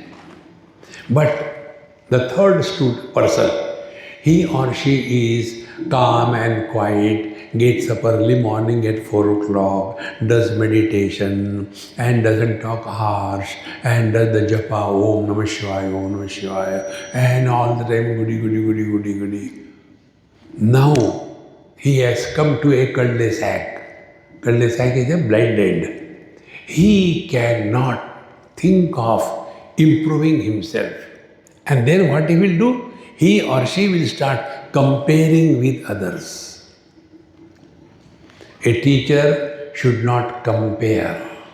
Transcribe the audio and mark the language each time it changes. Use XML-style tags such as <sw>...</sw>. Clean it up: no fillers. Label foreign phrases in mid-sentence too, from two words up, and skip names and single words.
<en>But the third person, he or she is calm and quiet, gets up early morning at 4 o'clock, does meditation and doesn't talk harsh and does the japa,</en> <sa>ॐ नमः शिवाय, ॐ नमः शिवाय,</sa> <en>and all the time goody, goody, goody, goody, goody. Now he has come to a cul-de-sac. Cul-de-sac is a blind end. He cannot think of improving himself. And then what he will do? He or she will start comparing with others. A teacher should not compare.</en>